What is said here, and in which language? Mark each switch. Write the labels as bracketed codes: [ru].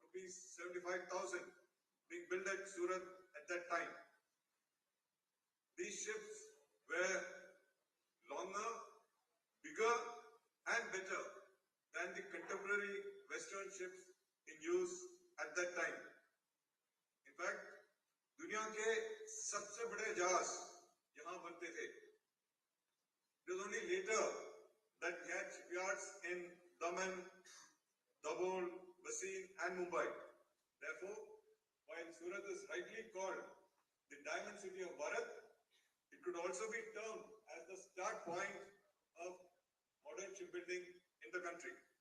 [en] rupees 75,000 being built at Surat at that time. These ships were longer, bigger and better than the contemporary Western ships in use at that time. In fact, [hi] दुनिया के सबसे बड़े जहाज यहाँ बनते थे. [en] It was only later that we had shipyards in Daman, Dabhol, Bassein and Mumbai. Therefore, while Surat is rightly called the Diamond City of Bharat, it could also be termed as the start point of modern shipbuilding in the country.